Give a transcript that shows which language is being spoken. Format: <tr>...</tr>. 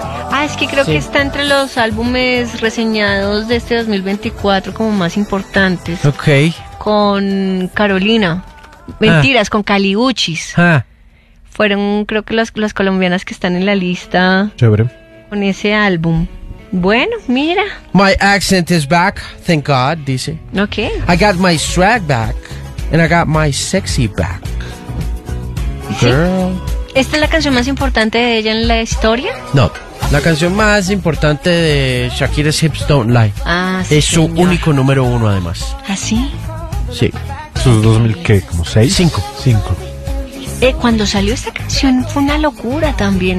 <es>Ah, es que creo que está entre los álbumes reseñados de este 2024 como más importantes. Ok. Con Carolina. Mentiras, con Kali Uchis. Fueron, creo que las colombianas que están en la lista. Chévere. Con ese álbum. Bueno, mira.</es> <en>My accent is back, thank God, dice.</en> <es>Ok.</es> <en>I got my swag back and I got my sexy back.</en> <es>Girl. ¿Sí? ¿Esta es la canción más importante de ella en la historia? No. La canción más importante de Shakira es Hips Don't Lie. Ah, sí. Es su único número uno, además. ¿Ah, sí? Sí. ¿Sus 2000 qué? ¿Como 6? 5. 5. Cuando salió esta canción fue una locura también.</es>